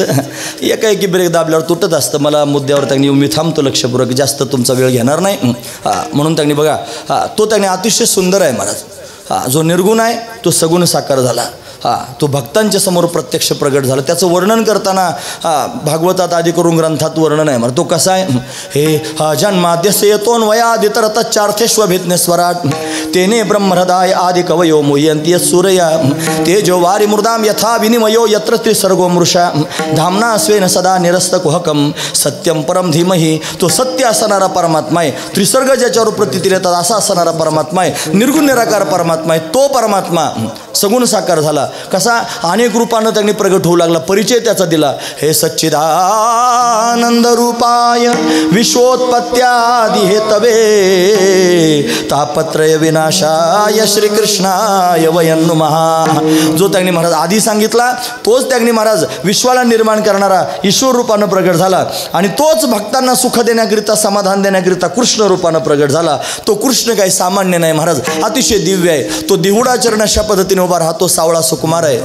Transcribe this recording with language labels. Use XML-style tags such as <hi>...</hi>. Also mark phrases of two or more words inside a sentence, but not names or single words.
<mr>एकाएकी ब्रेक दाबल्यावर तुटत असतं. मला मुद्द्यावर त्यांनी मी थांबतो लक्षपूर्वक, जास्त तुमचा वेळ घेणार नाही. म्हणून त्यांनी बघा तो त्यांनी अतिशय सुंदर आहे महाराज. जो निर्गुण आहे तो सगुण साकार झाला. तो भक्तांच्या समोर प्रत्यक्ष प्रगट झाला. त्याचं वर्णन करताना भागवतात आदी करून ग्रंथात वर्णन आहे. तो कसा आहे?</mr> <sa>हे जन्माद्यस्य यतोन्वयादितरतच्चार्थेष्वभिज्ञस्वराट तेने ब्रह्महृदाय आदि कवयो मुह्यन्ति सूरया तेजो वारि मृदाम यथा विनिमयो यत्र त्रिसर्गो मृषा धामना स्वेन सदा निरस्तकुहकम सत्यम परम धीमहि.</sa> <mr>तो सत्य असणारा परमात्मा आहे. त्रिसर्ग ज्याच्यावर प्रतीती येतात असा असणारा परमात्मा आहे. निर्गुण निराकार परमात्मा आहे. तो परमात्मा सगुण साकार झाला. कसा? अनेक रूपानं त्यांनी प्रगट होऊ लागला. परिचय त्याचा दिला.</mr> <sa>हे सच्चिदानंद रूपाय विश्वोत्पत्त्यादि हेतवे तापत्रय विनाशाय श्रीकृष्णाय वयं नमः.</sa> <mr>जो त्यांनी महाराज आधी सांगितला तोच त्यांनी महाराज विश्वाला निर्माण करणारा ईश्वर रूपानं प्रगट झाला आणि तोच भक्तांना सुख देण्याकरिता समाधान देण्याकरिता कृष्ण रूपानं प्रगट झाला. तो कृष्ण काही सामान्य नाही महाराज, अतिशय दिव्य आहे. तो देहुडाचरण अशा पद्धतीने उभा राहतो. सावळा सुकुमार आहे.</mr>